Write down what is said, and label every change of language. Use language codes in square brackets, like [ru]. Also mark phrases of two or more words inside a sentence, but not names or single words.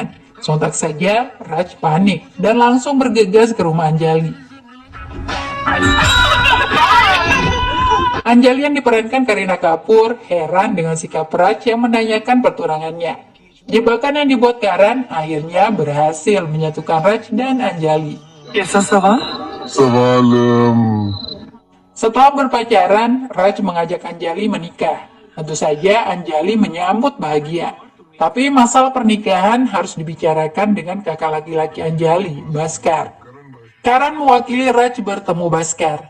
[id] Sontak saja, Raj panik dan langsung bergegas ke rumah Anjali. Anjali yang diperankan Kareena Kapoor heran dengan sikap Raj yang menanyakan pertunangannya. Jebakan yang dibuat Karan akhirnya berhasil menyatukan Raj dan Anjali. [hi] कैसा सवाल? सवाल [id] Setelah berpacaran, Raj mengajak Anjali menikah. Tentu saja Anjali menyambut bahagia. Tapi masalah pernikahan harus dibicarakan dengan kakak laki-laki Anjali, Bhaskar. Karan mewakili Raj bertemu Bhaskar.